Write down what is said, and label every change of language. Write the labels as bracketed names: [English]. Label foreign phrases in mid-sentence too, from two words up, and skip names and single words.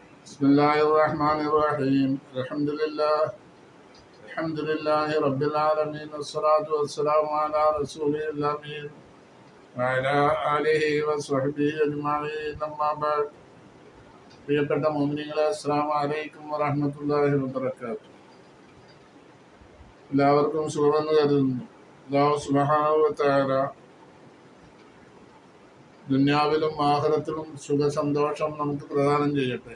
[Arabic] بسم الله الرحمن الرحيم الحمد لله رب العالمين والصلاة والسلام على رسوله الأمين وعلى آله وصحبه أجمعين أما بعد [Malayalam] പ്രിയപ്പെട്ട മുഅ്മിനീങ്ങളെ [Arabic] السلام عليكم ورحمة الله وبركاته. [Malayalam] എല്ലാവർക്കും സുഖമെന്ന് കരുതുന്നു. [Arabic] الله سبحانه وتعالى [Malayalam] ദുനിയാവിലും ആഖിറത്തിലും സുഖ സന്തോഷം നമുക്ക് പ്രദാനം ചെയ്യട്ടെ.